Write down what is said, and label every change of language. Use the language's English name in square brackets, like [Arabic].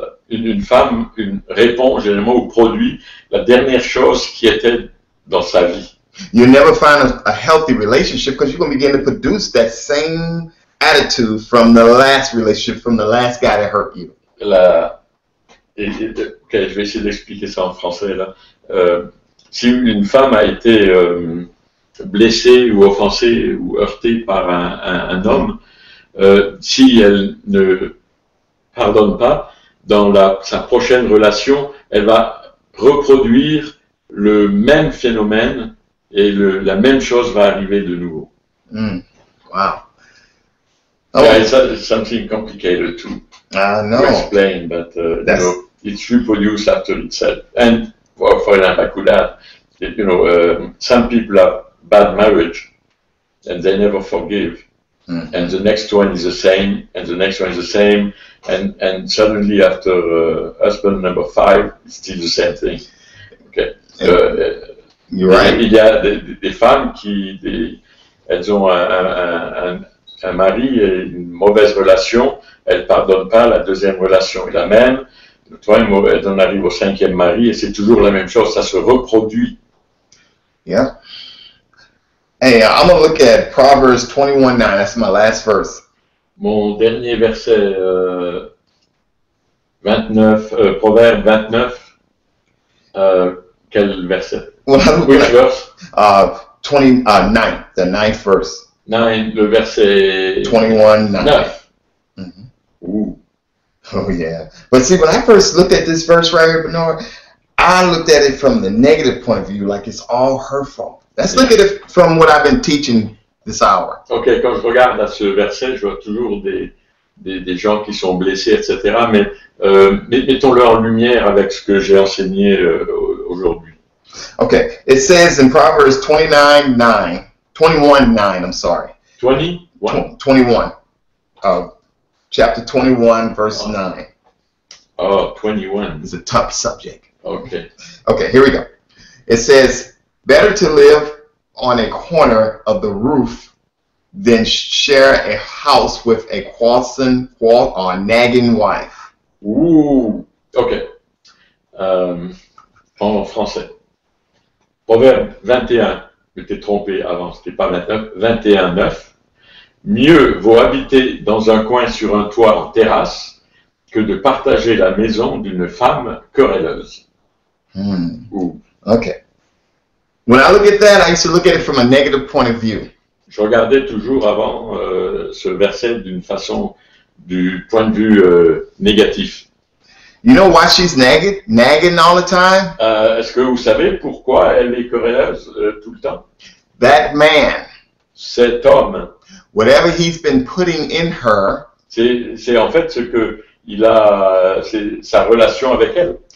[French] Une femme répond généralement ou produit la dernière chose qui était dans sa vie. [English] You never find a healthy relationship because you're going to begin to produce that same attitude from the last relationship, from the last guy that hurt you. [French] Okay, je vais essayer d'expliquer ça en français là. Si une femme a été blessée ou offensée ou heurtée par un homme, si elle ne pardonne pas, dans sa prochaine relation, elle va reproduire le même phénomène et la même chose va arriver de nouveau. Wow. [English] Yeah, it's something complicated to explain, but you know, it's reproduced after itself. And for example, I could add, you know, some people have bad marriage and they never forgive. And the next one is the same, and the next one is the same, and suddenly after husband number 5, it's still the same thing. Okay. You're right. [French] Il y a des femmes elles ont un mari et une mauvaise relation, elles ne pardonnent pas la deuxième relation. Et la même, elles en arrivent au 5e mari et c'est toujours la même chose, ça se reproduit. [English] Yeah. Hey, I'm going to look at Proverbs 21:9. That's my last verse. [French] Mon dernier verset, 29, Proverbe 29. Quel verset? [English] Which verse? 29, the 9th verse. [French] 9, le verset 21:9. Ooh. [English] Oh, yeah. But see, when I first looked at this verse right here, Bernard, I looked at it from the negative point of view, like it's all her fault. Let's look at it from what I've been teaching this hour. [French] Ok, quand je regarde à ce verset, je vois toujours des gens qui sont blessés, etc. Mais mettons-le en lumière avec ce que j'ai enseigné aujourd'hui. [English] Okay, it says in Proverbs 21:9, I'm sorry. 21? 21. Chapter 21, verse 9. Oh, 21. It's a tough subject. Okay. Okay, here we go. It says, better to live on a corner of the roof than share a house with a quarrelsome or nagging wife. Ouh, ok. [French] En français. Proverbe 21, je t'ai trompé avant, c'était pas 29, 21, 9. Mieux vaut habiter dans un coin sur un toit en terrasse que de partager la maison d'une femme querelleuse. Ouh. [English] Okay. When I look at that, I used to look at it from a negative point of view. [French] Je regardais toujours avant ce verset du point de vue négatif. [English] You know why she's nagging all the time? [French] Est-ce que vous savez pourquoi elle est querelleuse tout le temps? [English] That man, [French] Cet homme, [English] whatever he's been putting in her, [French] c'est en fait ce que c'est sa relation avec elle.